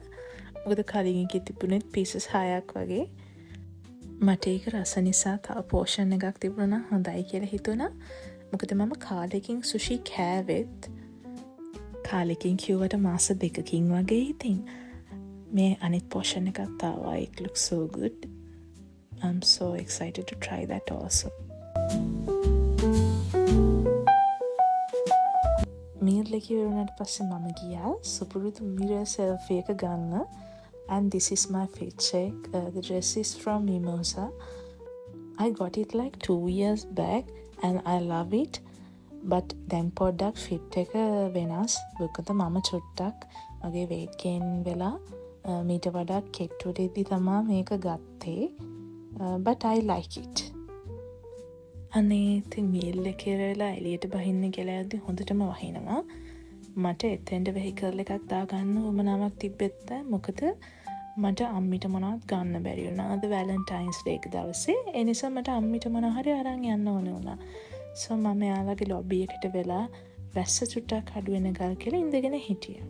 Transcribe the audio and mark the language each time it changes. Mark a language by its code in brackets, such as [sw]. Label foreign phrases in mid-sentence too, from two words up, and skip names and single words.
[si] මොකද කලින් එකේ තිබුණේ pieces 6ක් වගේ. මට ඒක රස නිසා තව portion එකක් තිබුණා නම් හොඳයි කියලා හිතුණා. මොකද මම කාලෙකින් සුෂි කෑවෙත් කාලෙකින් කිව්වට මාස 2කින් වගේ ඉතින් මේ අනිත් portion එකක් තාවා. [en] It looks so good. I'm so excited to try that also. [si] මීල් එක ඉවරනට පස්සේ මම ගියා සුපුරුදු [en] mirror selfie [si] එක ගන්න. [en] And this is my fit check. The dress is from Mimosa. I got it like 2 years back and I love it. [si] But දැන් පොඩ්ඩක් fit එක වෙනස්. මොකද මම චුට්ටක් මගේ [en] weight gain [si] වෙලා මීට වඩා කෙට්ටුවෙද්දි තමයි මේක ගත්තේ. [en] But I like it. [si] අනේ ඉතින් මීල් එකේ වෙලා එළියට බහින්න කියලා යද්දි හොඳටම වහිනවා. මට එතෙන්ට වෙහිකල් එකක් දාගන්න උවමනාවක් තිබ්බෙත් නැහැ. මොකද මට අම්මිට මොනවත් ගන්න බැරි වුණා අද [en] Valentine's Day [si] එක දවසේ. ඒ නිසා මට අම්මිට මොනවා හරි අරන් යන්න ඕනේ වුණා. සෝ මම එයාලගේ ලොබි එකට වෙලා වැස්ස චුට්ටක් අඩු වෙනකල් කියලා ඉඳගෙන හිටියා.